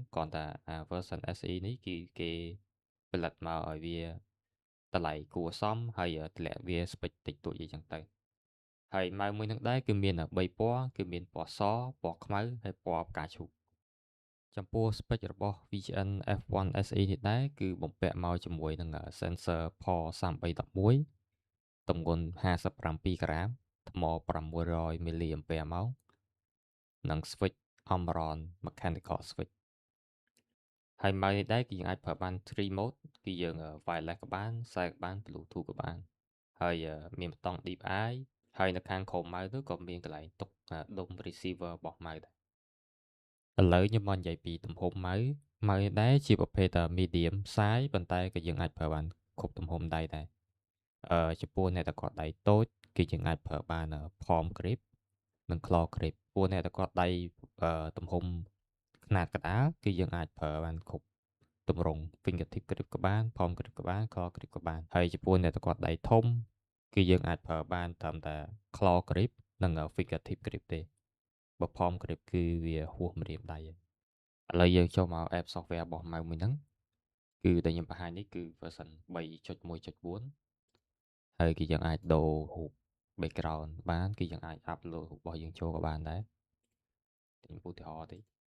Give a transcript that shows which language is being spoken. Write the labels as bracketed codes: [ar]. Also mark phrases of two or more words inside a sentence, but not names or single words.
[km] គ្រាន់តែversion SE នេះគឺគេផលិតមកឲ្យវាតម្លៃគួរសមហើយតម្លាក់វាស្ពេចតិចតួចអីចឹងទៅហើយម៉ៅមួយនឹងដែរគឺមាន3ពណ៌គឺមានពណ៌សពណ៌ខ្មៅហើយពណ៌ផ្កាឈូកចំពោះ spec របស់ VGN F1 SE នេះដែរគឺបំពាក់មកជាមួយនឹង sensor POR 3311ទម្ងន់57ក្រា មថ្ម600មីលីអាំពែម៉ោងនិង [en] switch Omron mechanical switch [km] ហើយម៉ៅនេះដែរគឺយើងអាចប្រើបាន3 mode គឺយើង wireless ក៏បានខ្សែក៏បាន Bluetooth ក៏បានហើយមានប៊ូតុង Deep Eye ហើយនៅខាងក្រោមម៉ៅទៅក៏មានកន្លែងទុកដុំ receiver របស់ម៉ៅដែរឥឡូវខ្ញុំមកនិយាយពីទំហំម៉ៅនេះដែរជាប្រភេទ [en] medium size [km] ប៉ុន្តែក៏យើងអាចប្រើបានគ្រប់ទំហំដៃដែរចំពោះអ្នកដែលគាត់ដៃតូចគឺ យើងអាចប្រើបាន [en] palm grip [km] និង [en] claw grip [km] ពួកអ្នកដែលគាត់ដៃទំហំខ្នាតកណ្ដាលគឺយើងអាចប្រើបានគ្រប់ទម្រង់ [en] fingertip grip [km] ក៏បាន [en] palm grip [km] ក៏បាន [en] claw grip [km] ក៏បានហើយចំពោះអ្នកដែលគាត់ដៃធំគឺយើងអាចប្រើបានត្រឹមតែ [en] claw grip [km] និង [en] fingertip grip [km] ទេបើ [en] palm grip [km] គឺវាហួសម្រាមដៃឥឡូវយើងចូលមក [en] app software [km] របស់ម៉ៅមួយហ្នឹងគឺដែលខ្ញុំបង្ហាញនេះគឺ version 3.1.4 ហើយគឺយើងអាចដូររូប background បានគឺយើងអាច upload រូបរបស់យើងចូលក៏បានដែរខ្ញុំឧទាហរណ៍តិច